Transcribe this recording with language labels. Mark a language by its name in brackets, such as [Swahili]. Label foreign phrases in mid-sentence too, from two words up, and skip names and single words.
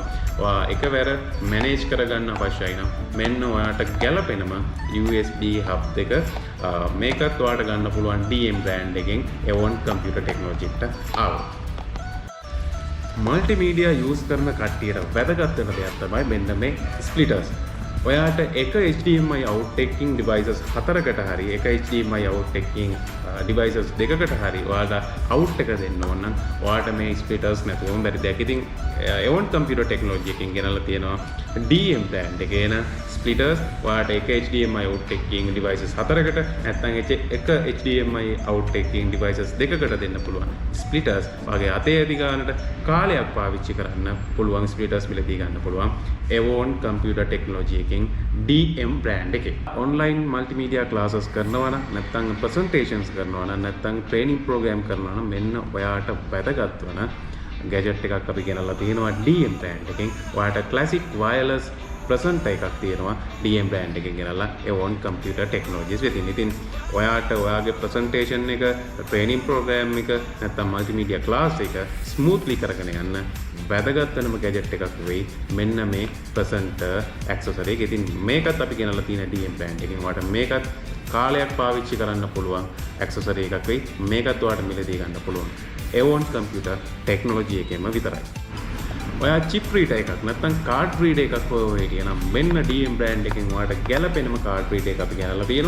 [Sinhala] ඔයා එකවර manage කරගන්න අවශ්‍යයි නම් මෙන්න ඔයාට ගැලපෙනම [English] USB hub [Sinhala] එක මේකත් ඔයාලට ගන්න පුළුවන් DM brand එකෙන් Avon computer technology එකට ආවා. [English] multimedia use [Sinhala] කරන කට්ටියට වැදගත් වෙන දෙයක් තමයි මෙන්න මේ splitters. ඔයාට එක [English] HDMI out taking devices [Sinhala] 4කට හරි එක [English] HDMI out taking devices [Sinhala] 2කට හරි ඔයාලා out එක දෙන්න ඕන නම් ඔයාට මේ splitters නැතුවම බැරි දෙයක්. ඉතින් Avon computer technology එකෙන් ගෙනල්ලා තියෙනවා DM brand එකේ එන splitters. ඔයාට එක [English] HDMI out taking devices [Sinhala] 4කට නැත්නම් එක [English] HDMI out taking devices [Sinhala] 2කට දෙන්න පුළුවන් splitters. ඔයාගේ අතේ ඇති ගන්නට කාලයක් පාවිච්චි කරන්න පුළුවන් splitters මිලදී ගන්න පුළුවන් Avon computer technology එකෙන් DM brand එකේ. [English] online multimedia classes [Sinhala] කරනවා නම් නැත්නම් presentations කරනවා නම් නැත්නම් [English] training program [Sinhala] කරනවා නම් මෙන්න ඔයාට වැදගත් වන gadget එකක් අපි ගෙනල්ලා තියෙනවා DM brand එකෙන්. ඔයාට [English] classic wireless presenter [Sinhala] එකක් තියෙනවා DM brand එකෙන් ගෙනල්ලා Avon computer technologies වෙතින්. ඉතින් ඔයාට ඔයාගේ presentation එක, [English] training program [Sinhala] එක නැත්නම් [English] multimedia class [Sinhala] එක smoothly කරගෙන යන්න වැදගත් වෙනම gadget එකක් වෙයි මෙන්න මේ [English] presenter accessory [Sinhala] එක. ඉතින් මේකත් අපි ගෙනල්ලා තියෙන DM brand එකෙන්. ඔයාට මේකත් කාලයක් පාවිච්චි කරන්න පුළුවන් accessory එකක් වෙයි. මේකත් ඔයාට මිලදී ගන්න පුළුවන් Avon computer technology එකෙන්ම විතරයි. ඔයා [English] chip reader [Sinhala] එකක් නැත්නම් [English] card reader [Sinhala] එකක් හොයලා හිටියනම් මෙන්න DM brand එකෙන් ඔයාට ගැලපෙනම [English] card reader [Sinhala] එක අපි ගෙනල්ලා තියෙනවා.